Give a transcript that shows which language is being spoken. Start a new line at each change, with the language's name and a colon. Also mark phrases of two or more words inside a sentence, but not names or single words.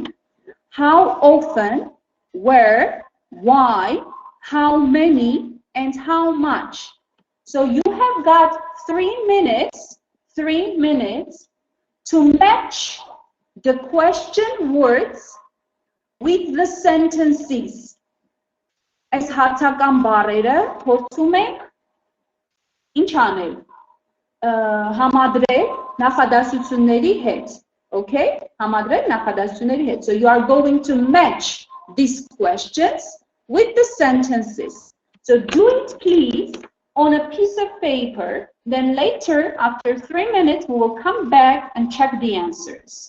English: How often, where, why, how many, and how much? So you have got 3 minutes to match the question words with the sentences.
Armenian: Այս հարցական բառերը փորձում ենք ինչ անել, համադրել նախադասությունների հետ, okay? Համադրել նախադասությունների հետ.
English: So you are going to match these questions with the sentences. So do it please on a piece of paper. Then later, after 3 minutes, we will come back and check the answers.